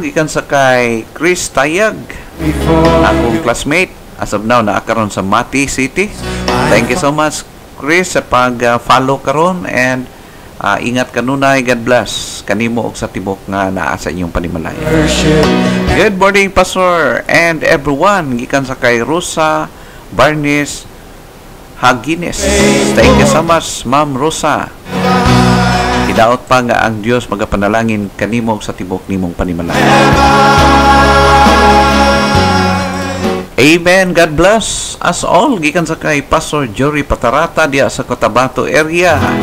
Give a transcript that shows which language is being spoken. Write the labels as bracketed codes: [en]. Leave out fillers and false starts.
[ceb] Gikan sa kay Chris Tayag, [en] before [ceb] akong classmate [en] as of now [ceb] na karon sa Mati City. [en] Thank you so much [ceb] Chris sa pag-follow karon and ingat kanunay. [en] God bless [ceb] kanimo og sa tibok nga naa sa inyong panimalay. [en] worship. Good morning Pastor and everyone. [ceb] Gikan sa kay Rosa Barnes Hagines. [en] Thank you so much [ceb] Ma'am Rosa. Idaot pa nga ang Dios magapanalangin kanimo sa tibok nimong panimalay. [en] Amen. God bless us all. [ceb] Gikan sa kay Pastor Jory Patarata diya sa Cotabato area.